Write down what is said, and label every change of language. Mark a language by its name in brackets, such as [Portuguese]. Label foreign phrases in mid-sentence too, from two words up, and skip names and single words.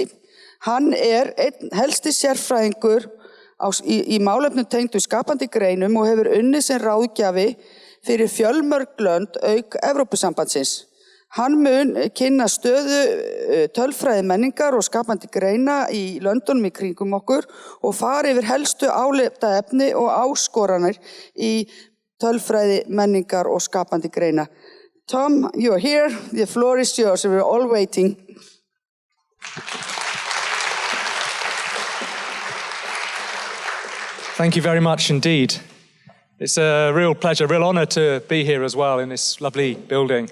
[Icelandic] Hann einn helsti sérfræðingur í málefnum tengdu skapandi greinum og hefur unnið sem ráðgjafi fyrir fjölmörg lönd auk Evrópusambandsins. Hann mun kynna stöðu tölfræði menningar og skapandi greina í löndunum í kringum okkur og fara yfir helstu álitaefni og áskoranir í tölfræði menningar og skapandi greina. [English] Tom, you're here. The floor is yours. We're all waiting. Thank you very much indeed. It's a real pleasure, real honor to be here as well in this lovely building.